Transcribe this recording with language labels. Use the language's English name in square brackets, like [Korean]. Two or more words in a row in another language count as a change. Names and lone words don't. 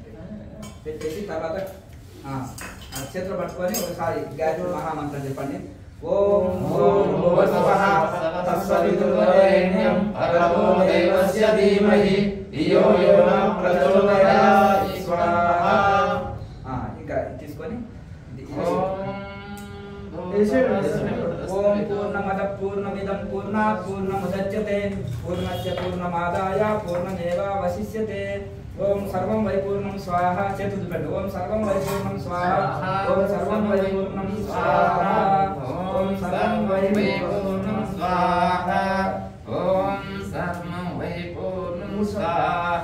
[Telugu] పెట్టేసి తర్వాత చేతులు పట్టుకొని ఒకసారి గాయత్రి మహామంత్రం చెప్పండి [Sanskrit] ఓం భూర్భువస్వః తత్సవితుర్వరేణ్యం భర్గో దేవస్య ధీమహి ధియో యో న ప్రచోదయాత్ స్వాహా. [Telugu] ఇంకా తీసుకొని [Sanskrit] ఓం పూర్ణమద పూర్ణమిదం పూర్ణాత్ పూర్ణముదచ్యతే పూర్ణస్య పూర్ణమాదాయ పూర్ణమేవావశిష్యతే. ఓం సర్వం వైపూర్ణం స్వాహ. [Telugu] చేతులు పెట్టు. [Sanskrit] ఓం సర్వం వైపూర్ణం స్వాహ. ఓం సర్వం వైపూర్ణం స్వాహ. ఓం సర్వం వైపూర్ణం స్వాహ. ఓం సర్వం వైపూర్ణం స్వాహ.